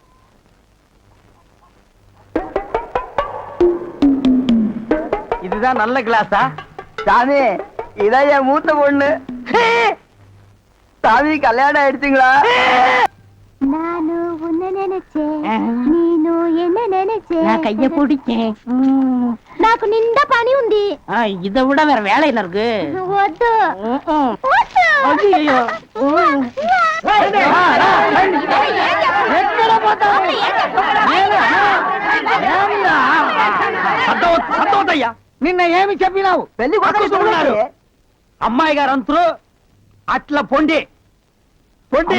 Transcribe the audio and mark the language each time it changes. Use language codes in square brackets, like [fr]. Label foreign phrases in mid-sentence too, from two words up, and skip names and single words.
[ta] இதுதான் நல்ல கிளாஸா? சாமி இதான் என் மூத்த பொண்ணு. சாமி கல்யாணம் ஆயிடுச்சுங்களா? நினைச்சேன் நீனு என்ன நினைச்சேன் நான் கைய பிடிச்சேன் [te] నాకు నిండా పని ఉంది [ta] இதை விட வேற வேலை என்ன இருக்கு [te] వద్దు [ta] ஐயோ [te] సంతోషయ్యా నిన్న ఏమి చెప్పినావు పెళ్లి కొడుకు చూస్తున్నారు అమ్మాయి గారు అంతరు అట్లా పొండి పొండి